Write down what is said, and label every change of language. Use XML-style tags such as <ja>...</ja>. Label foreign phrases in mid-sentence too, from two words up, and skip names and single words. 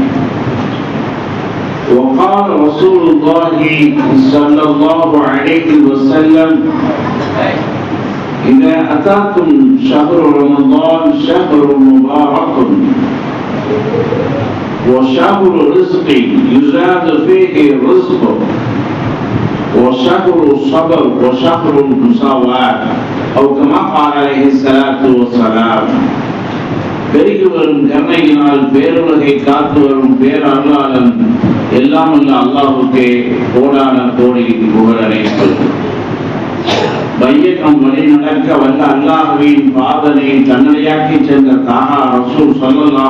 <ar>وقال رسول الله صلى الله عليه وسلم إذا أتاكم شهر رمضان شهر مبارك وشهر رزق يزاد فيه الرزق وشهر الصبر وشهر المساواة أو كما قال عليه الصلاة والسلام.</ar> <ta>பெருகி வரும் கருணையினால் பேருலகை காத்து வரும் பேரருளாளன் எல்லாம் அல்ல அல்லாஹ்வுக்கே கோடான கோடி புகழனைத்து. வையகம் வழி நடக்க வல்ல அல்லாஹ்வின் பாதனை தன்னடையாக்கி சென்ற தாஹா ரசூல் ஸல்லல்லாஹு</ta>